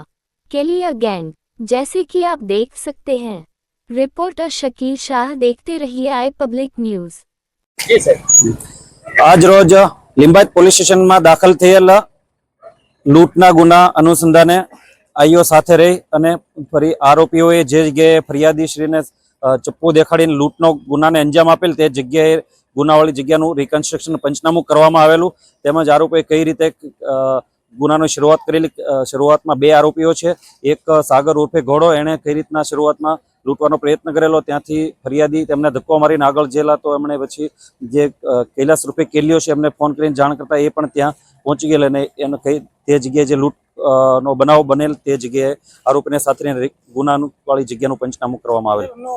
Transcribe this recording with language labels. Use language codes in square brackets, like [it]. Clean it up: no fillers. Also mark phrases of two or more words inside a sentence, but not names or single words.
[hi] केलिया गैंग, जैसे कि आप देख सकते हैं। रिपोर्टर शकील शाह, देखते रहिए आई पब्लिक न्यूज। [gu] આજ રોજ લિંબાયત પોલીસ સ્ટેશન મેં દાખલ થયેલ લૂટના ગુના અનુસંધાને આઈઓ સાથે રહી અને ફરી આરોપીઓએ જે જગ્યાએ ફરિયાદીશ્રીને ચપ્પુ દેખાડીને લૂટનો ગુનાને અંજામ આપેલ તે જગ્યાએ ગુનાવાળી જગ્યાનું રિકન્સ્ટ્રક્શન પંચનામું કરવામાં આવેલું તેમજ આરોપીએ કઈ રીતે ગુનાની શરૂઆત કરેલી। શરૂઆતમાં બે આરોપીઓ છે, એક સાગર ઉર્ફે ઘોડો, એણે કઈ રીતના શરૂઆતમાં લૂંટવાનો પ્રયત્ન કરેલો, ત્યાંથી ફરિયાદી તેમને ધક્કો મારીને આગળ જેલા, તો એમણે પછી જે કૈલાસ રૂપે કેલિયો છે એમને ફોન કરીને જાણ કરતા એ પણ ત્યાં પહોંચી ગયેલ અને એને કઈ તે જગ્યાએ જે લૂંટ નો બનાવ બનેલ તે જગ્યાએ આરોપીને સાથે ગુનાવાળી જગ્યાનું પંચનામું કરવામાં આવેલ।